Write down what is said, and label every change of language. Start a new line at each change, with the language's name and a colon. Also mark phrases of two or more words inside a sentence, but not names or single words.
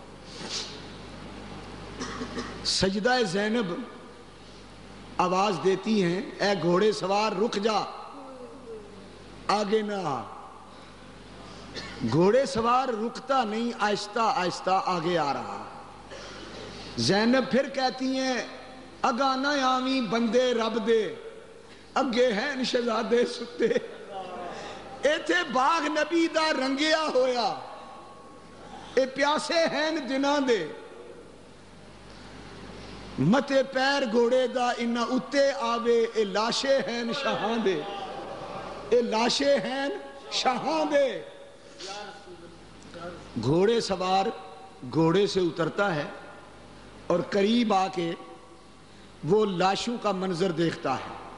Urdu: سیدہ زینب آواز دیتی ہیں، اے گھوڑے سوار رک جا، آگے نہ آ۔ گھوڑے سوار رکتا نہیں، آہستہ آہستہ آگے آ رہا۔ زینب پھر کہتی ہیں،
Punjabi: اگانا آویں بندے رب دے، اگے ہیں شہزادے ستے، ایتھے باغ نبی دا رنگیا ہویا، اے پیاسے ہیں دناں دے، متے پیر گھوڑے دا انہاں اتے آوے، اے لاشے ہیں شاہاں دے، اے لاشے ہیں شاہاں دے۔
Urdu: گھوڑے سوار گھوڑے سے اترتا ہے اور قریب آ کے وہ لاشوں کا منظر دیکھتا ہے۔